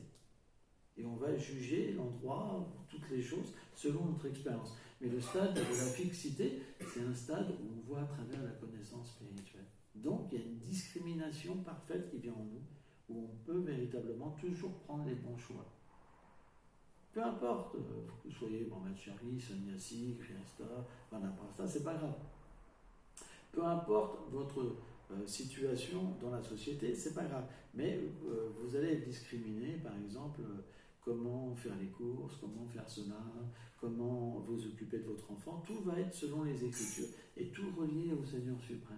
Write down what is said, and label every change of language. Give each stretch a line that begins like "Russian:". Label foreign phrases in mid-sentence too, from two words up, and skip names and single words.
French: Et on va juger l'endroit, toutes les choses, selon notre expérience. Mais le stade de la fixité, c'est un stade où on voit à travers la connaissance spirituelle. Donc il y a une discrimination parfaite qui vient en nous, où on peut véritablement toujours prendre les bons choix. Peu importe, que vous soyez
Sanskrit: brahmachari, sannyasi, grihastha, vanaprastha,
French: c'est pas grave. Peu importe votre situation dans la société, c'est pas grave. Mais vous allez être discriminé, par exemple, comment faire les courses, comment faire cela, comment vous occuper de votre enfant. Tout va être selon les Écritures et tout relié au Seigneur suprême.